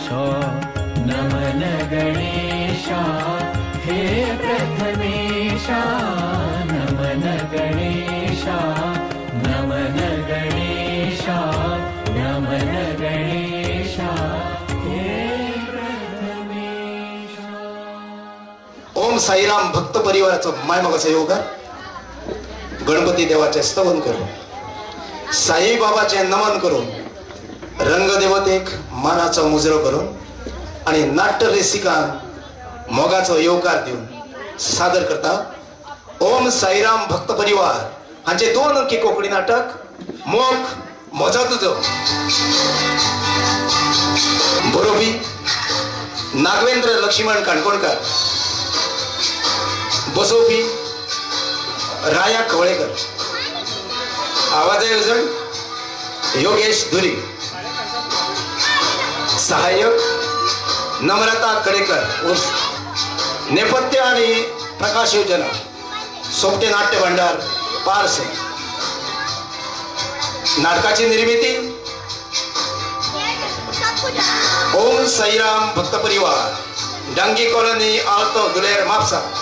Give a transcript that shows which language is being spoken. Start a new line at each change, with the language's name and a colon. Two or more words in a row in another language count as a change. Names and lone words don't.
Konkani: नमन गणेशा हे प्रथमेशा नमन गणेशा नमन गणेशा नमन गणेशा हे प्रथमेशा. ओम साईराम भक्त परिवाराचं मायमगाचं योगा गणपती देवाचे स्तवन करू, साईबाबाचे नमन करून, रंगदेवतेक मानाचं मुजरो करून आणि नाट्य रसिकांक मोगाचो येवकार देऊन सादर करता ओम साईराम भक्त परिवार हांचे 2 अंकी कोंकणी नाटक मोग म्हजो तुजो. बरोवपी नागवेंद्र लक्ष्मण काणकोणकार, बसोवपी राया कवळेकर, आवाज येवजण योगेश धुरी, सहाय्यक नम्रता कडेकर उर्फ नेपथ्य आणि प्रकाश योजना सोपटे नाट्य भंडार पारसे. नाटकाची निर्मिती ओम साईराम भक्त परिवार डांगी कॉलनी आल्तो दुलेर म्हापसा.